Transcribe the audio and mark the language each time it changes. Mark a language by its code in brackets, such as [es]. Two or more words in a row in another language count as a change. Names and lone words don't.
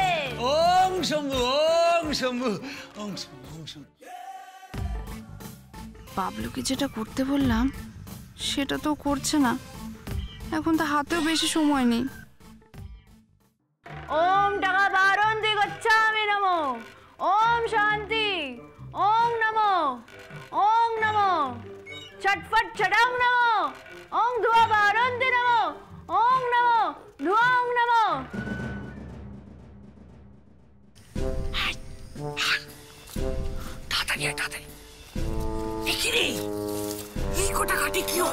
[bn] ওম শম্ভু, ওম শম্ভু, ওম শম্ভু, ওম শম্ভু। বাবলুকে যেটা করতে বললাম সেটা তো করছে না, এখন তো হাতেও বেশি সময় নেই। ওম টাকা বারন্তি গচ্ছামি নমো, ওম শান্তি, ওম নমো, ওম নমো ছটফট ছটং নমো, ওম ধুয়া বারন্তি নমো, ওম নমো ধুয়াং নমো। তাড়াতাড়ি তাড়াতাড়ি, এই কটা কাটি কি হবে?